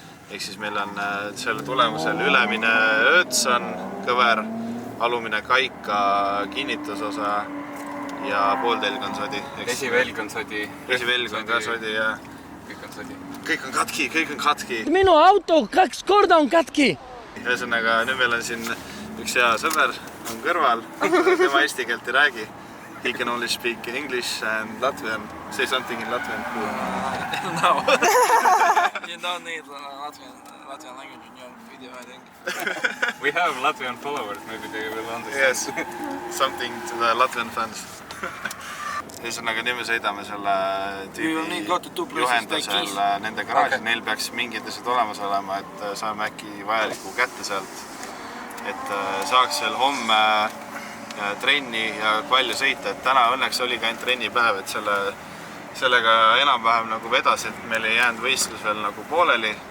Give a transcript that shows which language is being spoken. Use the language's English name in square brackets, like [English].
[Estonian] Ehk siis meil on selle tulemusel ülemine ööts on kõver, alumine kaika kinnitusosa ja pooltelg on sodi. Esivelg on sodi. Esivelg on ka sodi ja kõik on sodi. Kõik on katki. Minu auto 2 korda on katki. Ühesõnaga, nüüd meil on siin üks hea sõber on kõrval, tema eesti keelt ei räägi. [English] He can only speak English and Latvian. Say something in Latvian. No. You don't need Latvian language in your video, I think. We have Latvian followers, maybe they will understand. Yes, something to the Latvian fans. [Estonian] Ühesõnaga, nüüd me sõidame selle tüübi juhendusel nende garaaži. Neil peaks mingid asjad olemas olema, et saame äkki vajaliku kätte sealt. Et saaks veel homme trenni ja palju sõita, et täna õnneks oli ka ainult trennipäev, et sellega enam-vähem nagu vedas, et meil ei jäänud võistlus veel nagu pooleli.